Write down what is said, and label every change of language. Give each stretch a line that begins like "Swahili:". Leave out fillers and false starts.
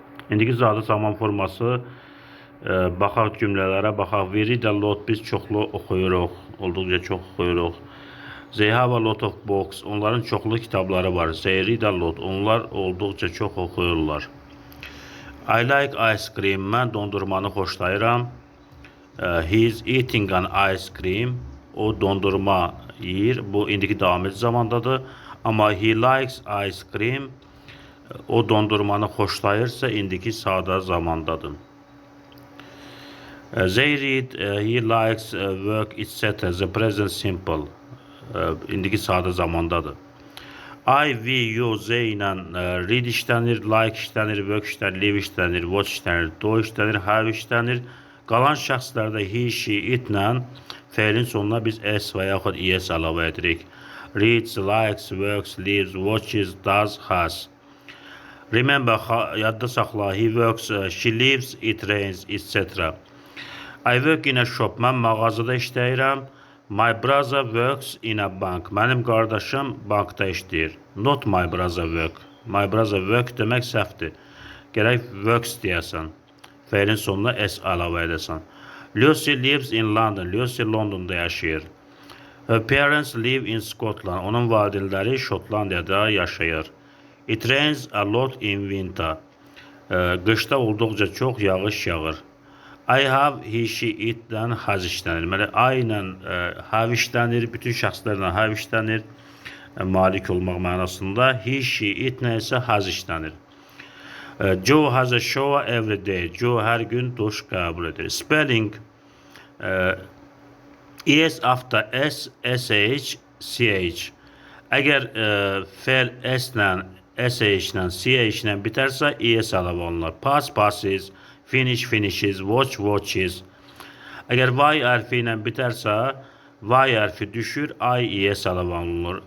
Azerbaijani: İndiki sadə zaman forması baxaq cümlələrə, baxaq.
English: We read a lot,
Azerbaijani: biz çoxlu oxuyuruq, olduqca çox oxuyuruq.
English: They have a lot of books,
Azerbaijani: onların çoxlu kitabları var.
English: They read a lot,
Azerbaijani: onlar olduqca çox oxuyurlar.
English: I like ice cream,
Azerbaijani: mən dondurmanı xoşlayıram.
English: He is eating an ice cream,
Azerbaijani: o dondurma yeyir. Bu indiki davam edici zamandadır. Amma
English: he likes ice cream,
Azerbaijani: o dondurmanı xoşlayırsa indiki sadə zamandadır.
English: They read, he likes work, etc. The present simple,
Azerbaijani: indiki sadə zamandadır. I, we, you, they ilə read işlənir, like işlənir, work işlənir, live işlənir, watch işlənir, do işlənir, have işlənir. Qalan şəxslərdə he, she, it ilə feilin sonuna biz s və yaxud es əlavə edirik.
English: Reads, likes, works, lives, watches, does, has. Remember,
Azerbaijani: yadda saxla,
English: he works, she lives, it rains, etc. I work in a shop,
Azerbaijani: mən mağazada işləyirəm.
English: My brother works in a bank,
Azerbaijani: mənim qardaşım bankda işləyir.
English: Not my brother work. My brother work
Azerbaijani: demək səhvdir. Gərək works deyəsən. Feilin sonuna s əlavə edəsən.
English: Lucy lives in London.
Azerbaijani: Lucy Londonda yaşayır.
English: Her parents live in Scotland.
Azerbaijani: Onun valideynləri Şotlandiyada yaşayır.
English: It rains a lot in winter.
Azerbaijani: Qışda olduqca çox yağış yağır. I have, he, she, itdən has işlənir. Deməli, I ilə have işlənir, bütün şəxslərlə have işlənir, malik olmaq mənasında. He, she, it nə isə has işlənir.
English: Joe has a shower every day.
Azerbaijani: Joe hər gün duş qəbul edir.
English: Spelling, es after s, sh, ch.
Azerbaijani: Əgər fe'l s ilə, sh ilə, ch ilə bitərsə, es əlavə olunur.
English: Pass, passes, finish, finishes, watch, watches.
Azerbaijani: Əgər y hərfi ilə bitərsə, y hərfi düşür, i, es əlavə olunur.